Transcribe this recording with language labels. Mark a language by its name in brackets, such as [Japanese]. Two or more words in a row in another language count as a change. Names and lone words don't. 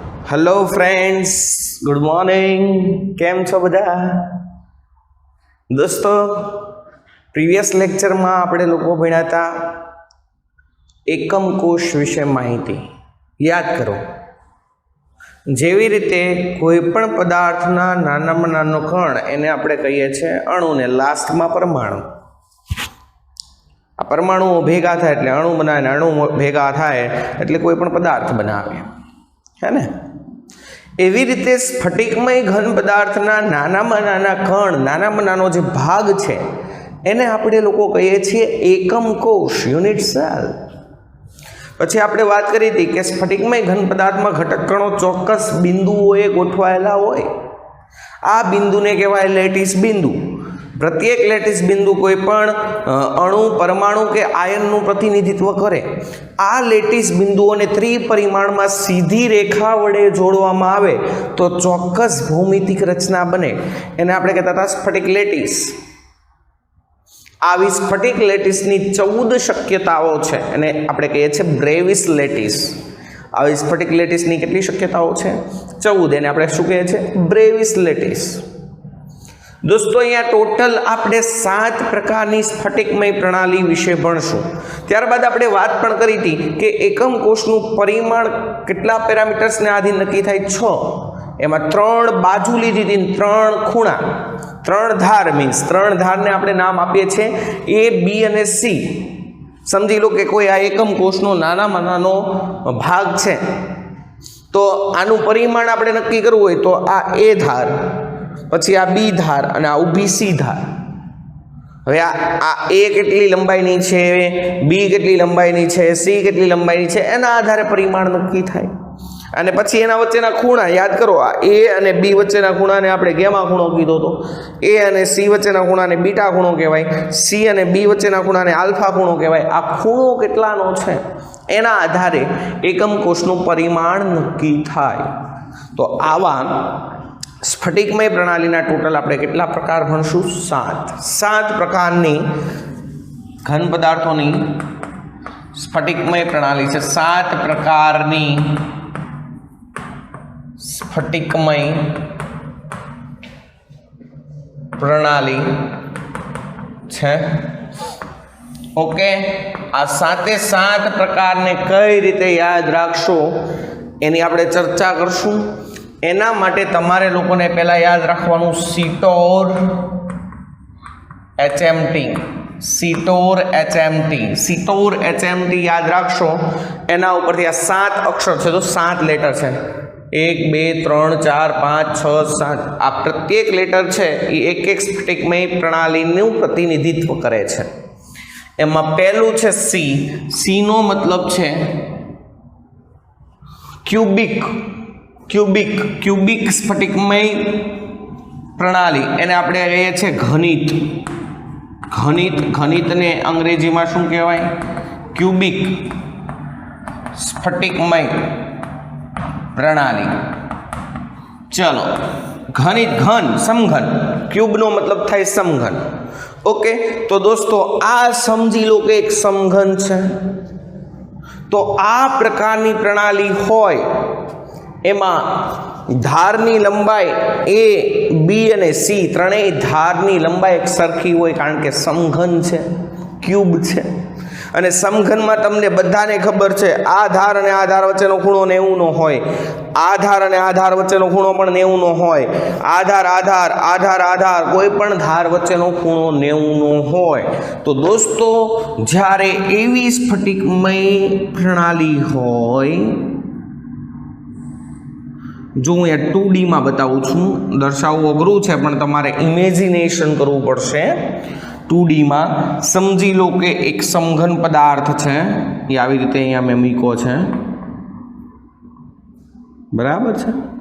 [English] Hello friends, good morning. [Gujarati] કેમ છો બધા દોસ્તો? [English] previous lecture [Gujarati] માં આપણે લોકો ભણ્યા હતા એકમ કોશ વિશે માહિતી યાદ કરો। જેવી રીતે કોઈપણ પદાર્થના નાનામાં નાનો કણ એને આપણે કહીએ છે અણુ ને લાસ્ટ માં પરમાણુ। આ પરમાણુ ભેગા થાય એટલે અણુ બનાવે, અણુ ભેગા થાય એટલે કોઈપણ પદાર્થ બનાવે, છે ને? એવી રીતે સ્ફટિકમય ઘન પદાર્થના નાનામાં નાના કણ, નાનામાં નાનો જે ભાગ છે એને આપણે લોકો કહીએ છીએ એકમ કોશ, [English] unit cell. [Gujarati] પછી આપણે વાત કરી હતી કે સ્ફટિકમય ઘન પદાર્થમાં ઘટક કણો ચોક્કસ બિંદુઓએ ગોઠવાયેલા હોય। આ બિંદુને કહેવાય લેટિસ બિંદુ। પ્રત્યેક લેટિસ બિંદુ કોઈપણ અણુ, પરમાણુ કે આયનનું પ્રતિનિધિત્વ કરે। આ લેટિસ બિંદુઓને ત્રિપરિમાણમાં સીધી રેખા વડે જોડવામાં આવે તો ચોક્કસ ભૌમિતિક રચના બને। એને આપણે કહેતા હતા સ્ફટિક લેટિસ। આવી સ્ફટિક લેટિસની 14 શક્યતાઓ છે એને આપણે કહીએ છીએ બ્રેવિસ લેટિસ। આવી સ્ફટિક લેટિસની કેટલી શક્યતાઓ છે? 14। એને આપણે શું કહીએ છીએ? બ્રેવિસ લેટિસ। દોસ્તો અહીંયા ટોટલ આપણે 7 પ્રકારની સ્ફટિકમય પ્રણાલી વિશે ભણશું। ત્યારબાદ આપણે વાત પણ કરી હતી કે એકમ કોષનું પરિમાણ કેટલા પેરામીટર્સને આધીન નક્કી થાય? 6। એમાં 3 બાજૂ લીધી હતી, 3 ખૂણા, 3 ધાર। મીન્સ 3 ધારને આપણે નામ આપીએ છે એ, બી અને સી। સમજી લો કે કોઈ આ એકમ કોષનો નાનામાં નાનો ભાગ છે તો આનું પરિમાણ આપણે નક્કી કરવું હોય તો આ એ ધાર, પછી આ બી ધાર અને આ ઊભી સી ધાર। હવે આ એ કેટલી લંબાઈની છે, બી કેટલી લંબાઈની છે, સી કેટલી લંબાઈની છે એના આધારે પરિમાણ નક્કી થાય। અને પછી એના વચ્ચેના ખૂણા યાદ કરો। આ એ અને બી વચ્ચેના ખૂણાને આપણે ગેમા ખૂણો કીધો તો। એ અને સી વચ્ચેના ખૂણાને બીટા ખૂણો કહેવાય। સી અને બી વચ્ચેના ખૂણાને આલ્ફા ખૂણો કહેવાય। આ ખૂણો કેટલાનો છે એના આધારે એકમ કોષનું પરિમાણ નક્કી થાય। તો આવા સ્ફટિકમય પ્રણાલીના ટોટલ આપણે કેટલા પ્રકાર ભણશું? 7 પ્રકારની ઘન પદાર્થોની સ્ફટિકમય પ્રણાલી છે। 7 પ્રકારની સ્ફટિકમય પ્રણાલી છે। ઓકે, આ 7 પ્રકારને કઈ રીતે યાદ રાખશો એની આપણે ચર્ચા કરશું। એના માટે તમારે લોકોને પહેલા યાદ રાખવાનું સીટોર એચએમટી। સીટોર એચએમટી, સીટોર એચએમટી યાદ રાખશો। એના ઉપરથી આ 7 અક્ષર છે તો 7 લેટર છે। 1 2 3 4 5 6 7। આ પ્રત્યેક લેટર છે એ એક સ્ફટિકમય પ્રણાલીનું પ્રતિનિધિત્વ કરે છે। એમાં પહેલું છે સી। સી નો મતલબ છે ક્યૂબિક। ક્યૂબિક સ્ફટિકમય પ્રણાલી એને આપણે કહીએ છે ઘનિત। ઘનિતને અંગ્રેજીમાં શું કહેવાય? ક્યૂબિક સ્ફટિકમય પ્રણાલી। ચલો, ઘનિત, ઘન, સમઘન। ક્યૂબ નો મતલબ થાય સમઘન। ઓકે, તો દોસ્તો આ સમજી લો કે એક સમઘન છે। તો આ પ્રકારની પ્રણાલી હોય એમાં ધારની લંબાઈ એ, બી અને સી ત્રણેય ધારની લંબાઈ એક સરખી હોય કારણ કે સમઘન છે, ક્યૂબ છે। अने समघનમાં તમને બધાને ખબર છે આ ધાર અને આ ધાર વચ્ચેનો ખૂણો 90 નો હોય, આ ધાર અને આ ધાર વચ્ચેનો ખૂણો પણ 90 નો હોય, આધાર કોઈ પણ ધાર વચ્ચેનો ખૂણો 90 નો હોય। તો દોસ્તો જ્યારે એવી સ્ફટિકમય પ્રણાલી હોય, જો હું 2D માં બતાવું છું, દર્શાવવું અઘરું છે પણ તમારે ઇમેજિનેશન કરવું પડશે। [Hindi] 2D में समझी लो कि एक समघन पदार्थ है, ये [Gujarati] આવી રીતે અહીંયા મેં મૂક્યો છે, [Hindi] बराबर है।